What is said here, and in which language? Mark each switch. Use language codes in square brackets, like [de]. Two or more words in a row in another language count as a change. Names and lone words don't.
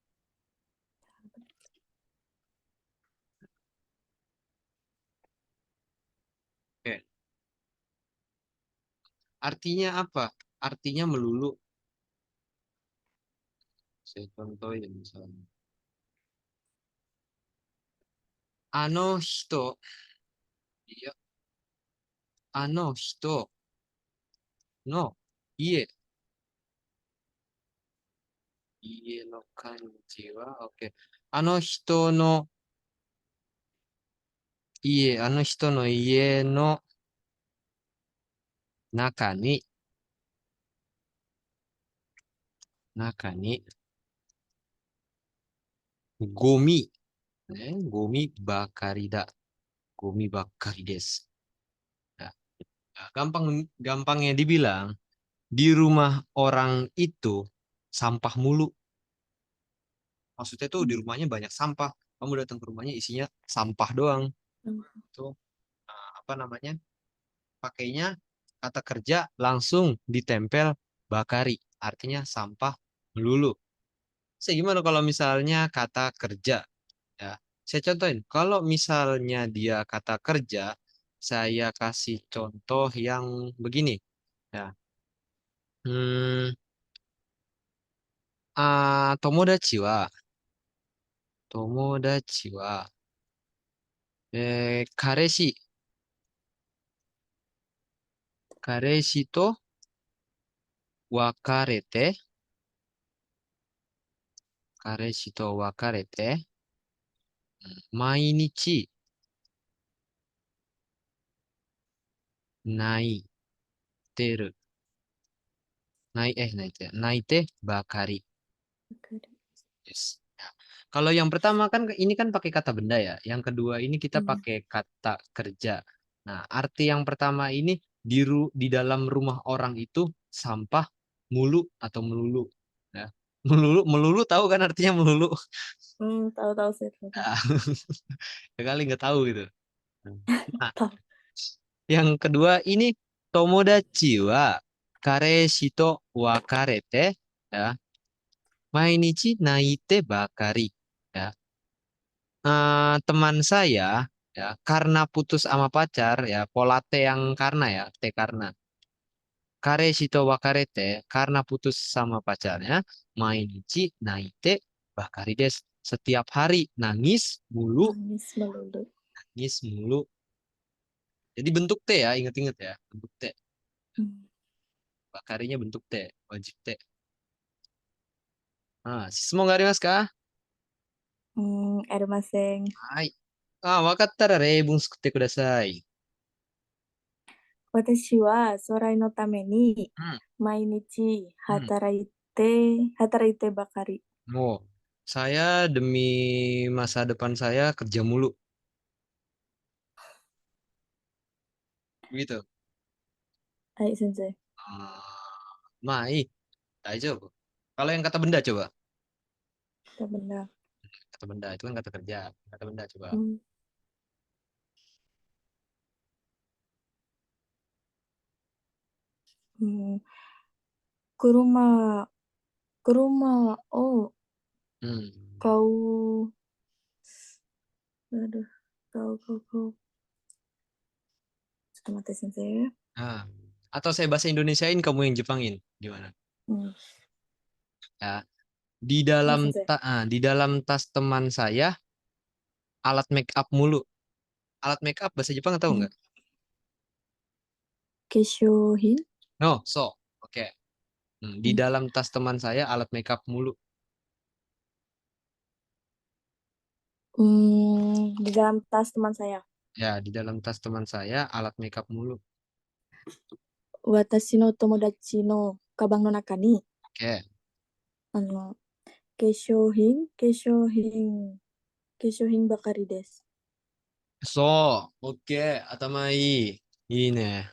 [id] Oke. Artinya apa? Artinya melulu. Saya contohin misalnya. [ja] 人、いや、人の家、家の漢字は、OK。人のあの人の家の中に、ゴミ、ゴミばかりだ。ゴミばっかりです。 [id] Ya, gampangnya dibilang, di rumah orang itu sampah mulu. Maksudnya tuh di rumahnya banyak sampah. Kamu datang ke rumahnya isinya sampah doang. Tuh, apa namanya? Pakainya kata kerja langsung ditempel bakari. Artinya sampah melulu. Gimana kalau misalnya kata kerja? Ya, saya contohin. Kalau misalnya dia kata kerja, saya kasih contoh yang begini. Ya, [ja] hmm, 友達は、彼氏と別れて、毎日泣いてる。泣いてばかり Yes. [id] Ya. Kalau yang pertama kan ini kan pakai kata benda ya. Yang kedua ini kita pakai kata kerja. Nah, arti yang pertama ini di dalam rumah orang itu sampah mulu atau melulu. Ya. Melulu, melulu tahu kan artinya melulu? Tahu-tahu sih, tahu-tahu. Ya. Sekali nggak tahu gitu. Nah, Tahu. yang kedua ini [ja] 友達は彼氏と別れて [id] ya. [ja] 毎日泣いてばかり. [id] Ya. Teman saya ya karena putus sama pacar ya pola T yang karena ya T karena [ja] 彼氏と別れて [id] karena putus sama pacarnya [ja] 毎日泣いてばかりです [id] setiap hari Nangis melulu. nangis mulu jadi bentuk T ya inget-inget ya bentuk T Hmm. bakarinya bentuk T wajib T [ja] 質問がありますか？ありません。はい。わかったら例文作ってください。私は将来のためにうん、毎日うん。働いてばかり。 [id] Oh, saya demi masa depan saya kerja mulu. Gitu. [ja] はい、先生。 [id] Mai, coba. Kalau yang kata benda coba. Benar. Kata benda itu kan kata kerja. Kata benda coba. Hmm. Hmm. Ke rumah, oh, Hmm. kau, aduh, kau. [ja] ちょっと待って、先生。 [id] Nah, atau saya bahasa Indonesiain kamu yang Jepangin. Gimana? [ja] うん。 [id] Ya. [ja] はい、先生。 [id] Di dalam tas teman saya alat make up mulu. Alat make up bahasa Jepang tahu [ja] うん。 [id] nggak? [ja] 化粧品 No, so. [id] Oke. Di [ja] うん。 [id] dalam tas teman saya alat make up mulu. Di dalam tas teman saya. Ya, di dalam tas teman saya alat make up mulu. [ja] 私の友達のカバンの中に、 [id] Oke. [ja] 化粧品ばかりです。そう、オッケー、頭いい。いいね。